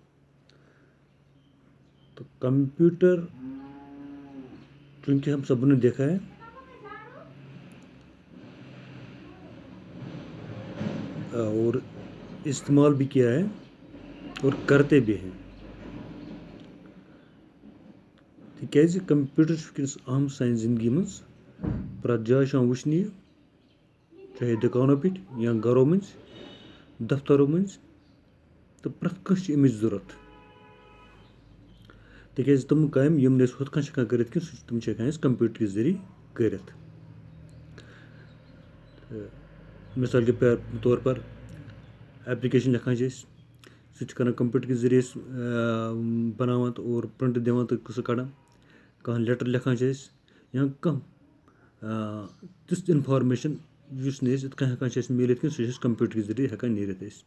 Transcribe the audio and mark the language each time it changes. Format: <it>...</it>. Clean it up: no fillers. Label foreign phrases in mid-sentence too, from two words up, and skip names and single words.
<ur>تو کمپیوٹر چونکہ ہم سب نے دیکھا ہے اور استعمال بھی کیا ہے اور کرتے بھی ہیں</ur> <ks>تِکیٛازِ کمپیوٹر چھُ وٕنکٮ۪نس اہم سانہِ زندگی منٛز پرٛٮ۪تھ جایہِ چھُ وٕچھنہٕ یہِ چاہے دُکانو پٮ۪ٹھ یا گرو منٛز دفترو منٛز تہٕ پرٛٮ۪تھ کٲنٛسہِ چھِ اَمِچ ضوٚرَتھ تِکیٛازِ تِم کامہِ یِم نہٕ أسۍ ہُتھ کٔنۍ چھِ ہٮ۪کان کٔرِتھ کینٛہہ تِم چھِ ہٮ۪کان أسۍ کمپیوٹر کہِ ذٔریعہِ کٔرِتھ.</ks> <ur>مثال کے طور پر</ur> <ks>ایپلِکیشن لیکھان چھِ أسۍ سُہ چھِ کران کمپیوٹر کہِ ذٔریعہِ أسۍ بناوان تہٕ اور پرنٹ دِوان تہٕ سُہ کڑان. کانٛہہ لیٹر لیکھان چھِ أسۍ یا کانٛہہ تِژھ اِنفارمیشن یُس نہٕ أسۍ یِتھ کٔنۍ ہٮ۪کان چھِ أسۍ میٖلِتھ کینٛہہ سُہ چھِ أسۍ کمپیوٹر کہِ ذٔریعہِ ہٮ۪کان نیٖرِتھ أسۍ.</ks>